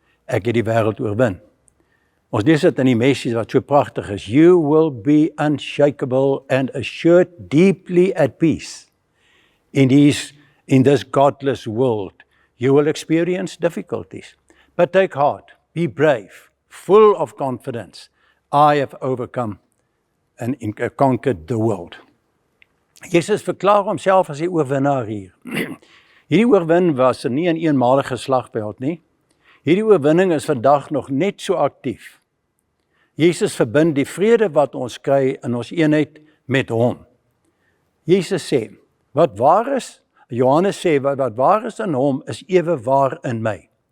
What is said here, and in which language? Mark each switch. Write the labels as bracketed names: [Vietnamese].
[Afrikaans] Ek het die wêreld oorwin. Ons lees dit in die Messias wat so pragtig is. [English] You will be unshakable and assured deeply at peace. In this godless world, you will experience difficulties. But take heart, be brave, full of confidence. I have overcome and conquered the world. [Afrikaans] Jesus verklaar homself as die oorwinnaar hier. Hierdie oorwin was nie 'n eenmalige slagveld nie. Hierdie oorwinning is vandag nog net so aktief. Jesus verbind die vrede wat ons kry in ons eenheid met hom. Jesus sê, wat waar is, Johannes sê, wat waar is in hom is ewe waar in my.